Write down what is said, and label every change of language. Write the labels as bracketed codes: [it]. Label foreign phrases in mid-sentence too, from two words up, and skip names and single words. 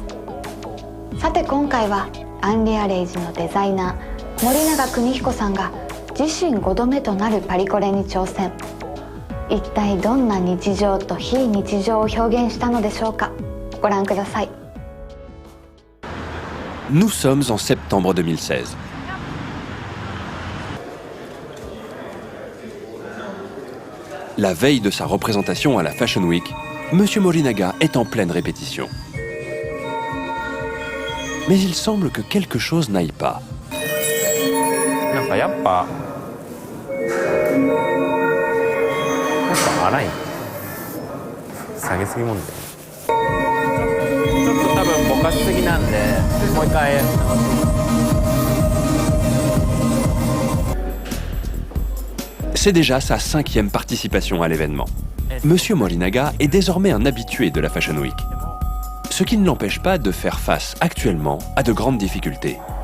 [ja] さて今回はアンリアレイジのデザイナー森永邦彦さんが自身5度目となるパリコレに挑戦。一体どんな日常と非日常を表現したのでしょうか。ご覧ください。 [fr] Nous sommes en septembre 2016. La veille de sa représentation à la Fashion Week, Monsieur Morinaga est en pleine répétition. Mais il semble que quelque chose n'aille pas. [ja] やっぱ荒い下げすぎもんでちょっと多分ぼかしすぎなんでもう一回 [fr] C'est déjà sa 5e participation à l'événement. Monsieur Morinaga est désormais un habitué de la Fashion Week, ce qui ne l'empêche pas de faire face actuellement à de grandes difficultés.